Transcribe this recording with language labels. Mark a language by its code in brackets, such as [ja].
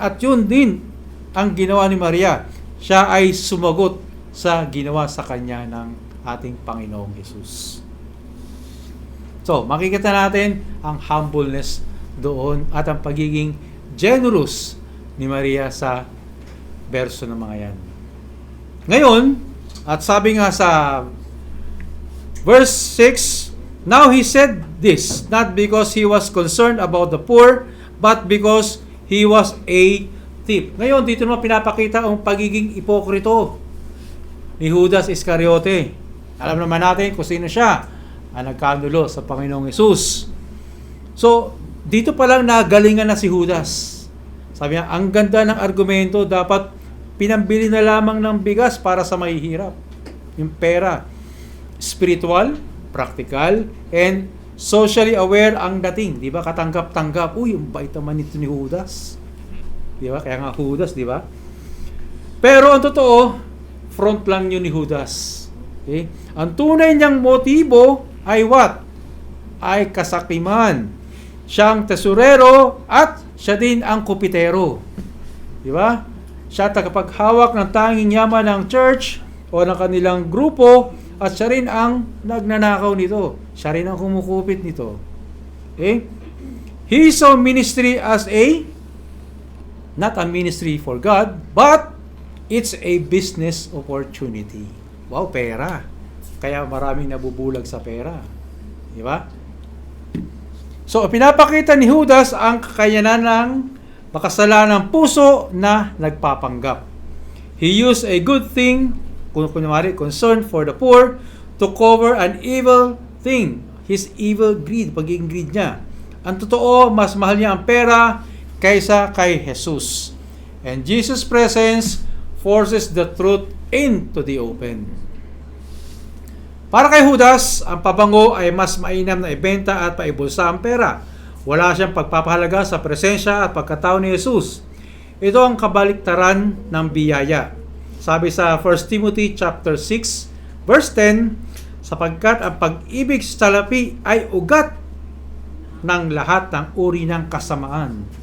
[tl] At yun din ang ginawa ni Maria. Siya ay sumagot sa ginawa sa kanya ng ating Panginoong Jesus. So, makikita natin ang humbleness doon at ang pagiging generous ni Maria sa verso ng mga yan. Ngayon, at sabi nga sa verse 6, [en] now he said this, not because he was concerned about the poor, but because he was a thief. [tl] Ngayon, dito naman pinapakita ang pagiging ipokrito ni Judas Iscariote. Alam naman natin kung sino siya, ang nagkanulo sa Panginoong Hesus. So, dito pa lang nagalingan na si Judas. Sabi niya, ang ganda ng argumento, dapat pinambili na lamang ng bigas para sa mahihirap. Yung pera. [en] Spiritual, practical, and socially aware ang dating. [tl] Di ba? Katanggap-tanggap. Uy, yung bait naman ito ni Judas. Di ba? Kaya nga Judas, di ba? Pero ang totoo, front lang yun ni Judas. Okay? Ang tunay niyang motibo ay what? Ay kasakiman. Siyang tesorero at siya din ang kupitero. Di ba? Siya tagapaghawak ng tanging yaman ng church o ng kanilang grupo at siya rin ang nagnanakaw nito. Siya rin ang kumukupit nito. Okay? [en] He saw ministry as not a ministry for God, but it's a business opportunity. [tl] Wow, pera. Kaya maraming nabubulag sa pera. Di ba? So, pinapakita ni Judas ang kakayanan ng makasalanang puso na nagpapanggap. [en] He used a good thing, [tl] kunwari, [en] concern for the poor, to cover an evil thing. His evil greed, [tl] pagiging greed niya. Ang totoo, mas mahal niya ang pera kaysa kay Jesus. [en] And Jesus' presence forces the truth into the open. [tl] Para kay Judas, ang pabango ay mas mainam na ibenta at paibulsa ang pera. Wala siyang pagpapahalaga sa presensya at pagkatao ni Jesus. Ito ang kabaliktaran ng biyaya. Sabi sa 1 Timothy chapter 6, verse 10, sapagkat ang pag-ibig sa salapi ay ugat ng lahat ng uri ng kasamaan.